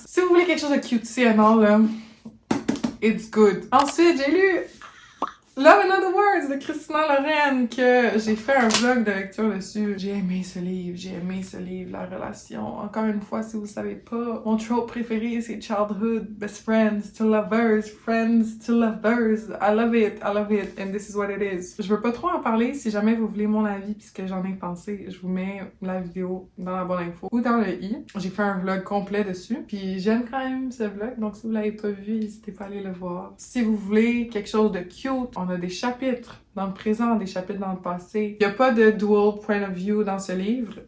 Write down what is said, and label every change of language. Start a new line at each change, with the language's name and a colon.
French: Si vous voulez quelque chose de
English: cutesy and all,
French: là,
English: it's good.
French: Ensuite, j'ai lu Love and Other Words de Christina Loren, que j'ai fait un vlog de lecture dessus. J'ai aimé ce livre, la relation. Encore une fois, si vous savez pas, mon trope préféré, c'est childhood, best friends to lovers, friends to lovers.
English: I love it, and this is what it is.
French: Je veux pas trop en parler, si jamais vous voulez mon avis puisque j'en ai pensé, je vous mets la vidéo dans la bonne info ou dans le i. J'ai fait un vlog complet dessus, puis j'aime quand même ce vlog, donc si vous l'avez pas vu, n'hésitez pas à aller le voir. Si vous voulez quelque chose de cute, on a des chapitres dans le présent, des chapitres dans le passé. Il n'y a pas de dual point of view dans ce livre.